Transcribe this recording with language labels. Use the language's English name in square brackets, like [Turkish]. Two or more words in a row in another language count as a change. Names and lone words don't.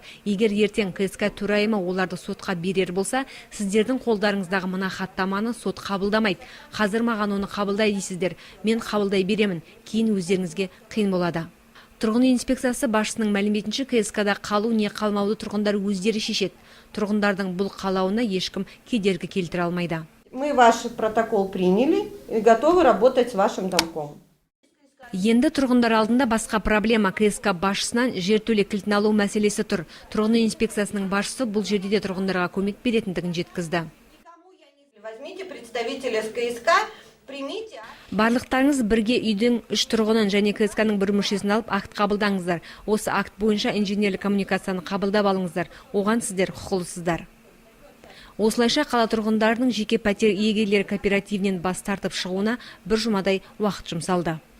[Kazakh] Егер ертең КСК төрайымы оларды сотқа берер болса, сіздердің қолдарыңыздағы мына хаттаманы сот қабылдамайды. Қазір маған оны қабылдай дейсіздер. Мен қабылдай беремін. Кейін өздеріңізге қиын болады. Тұрғын үй инспекциясы басшысының мәліметінше КСК-да қалу не қалмауды тұрғындар өздері шешеді. Тұрғындардың бұл қалауына ешкім кедергі келтіре алмайды. [Russian] Мы ваш протокол приняли и готовы работать с вашим домком. [Kazakh] Енді тұрғындар алдында басқа проблема. КСК басшысынан жертөле кілтін алу мәселесі тұр. Тұрғын үй инспекциясының басшысы бұл жерде де тұрғындарға көмек беретіндігін жеткізді. [Russian] Возьмите представителя с КСК, примите. [Kazakh] Барлықтарыңыз бірге үйдің 3 тұрғынын және КСК-ның бір мүшесін алып акт қабылдаңыздар. Осы акт бойынша инженерлік коммуникацияны қабылдап алыңыздар. Оған сіздер құқылысыздар. Осылайша қала тұрғындарының жеке пәтер иегерлері кооперативінен бас тартып шығуына бір жұмадай уақыт жұмсалды.